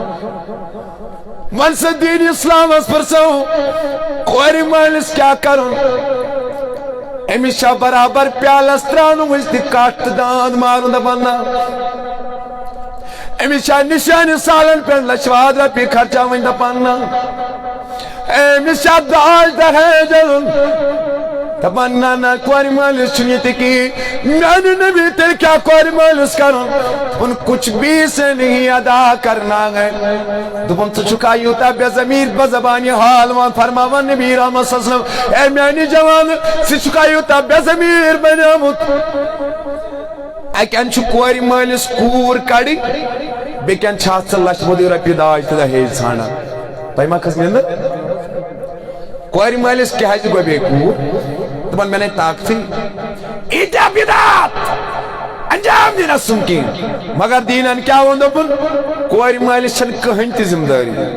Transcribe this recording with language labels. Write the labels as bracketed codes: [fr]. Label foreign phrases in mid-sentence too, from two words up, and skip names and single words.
[ks] ون سا دیٖن اسلامس پرژھو کورِ مٲلِس کیٛاہ کرُن أمِس چھا برابر پیالس ترٛاونہٕ وٕنۍ تہِ کٹھ تہٕ داند مارُن دپان نہ أمِس چھا نِشانہِ سالن پٮ۪ٹھ لچھواد رۄپیہِ خرچاوٕنۍ دپان نہ أمِس چھا داج دہیج اَنُن دپان نہ نہ کورِ مٲلِس چھُنہٕ ییٚتہِ کِہیٖنۍ میانہِ نبی تیٚلہِ کیٛاہ کورِ مٲلِس کرُن دوٚپُن [ur] کچھ بھی سے نہیں ادا کرنا ہے [ks] دوٚپُن ژٕ چھُکھا یوٗتاہ بے ضمیٖر بے زبانہِ حال وۄنۍ فرماوان نبی رحمت [ar] صلی اللہ علیہ وسلم [ks] اے میانہِ جوانہٕ ژٕ چھُکھا یوٗتاہ بے ضمیٖر بنیومُت اکہِ اندٕ چھُ کورِ مٲلِس کوٗر کڑٕنۍ بیٚکہِ اندٕ چھِ ژٕ لچھ بوٚدٕے رۄپیہِ داج تہٕ دہیج ژھانڈان تۄہہِ ما کھٔژ نِندٕر کورِ مٲلِس کیٛازِ گوٚو بیٚیہِ کوٗر دپان مےٚ نے طاقتٕے ییٖتیاہ بِدعات انجام دِنس سُم کِہیٖنۍ مگر دیٖنن کیٛاہ ووٚن دوٚپُن کورِ مٲلِس چھنہٕ کٕہٕنۍ تہِ ذمہٕ دٲری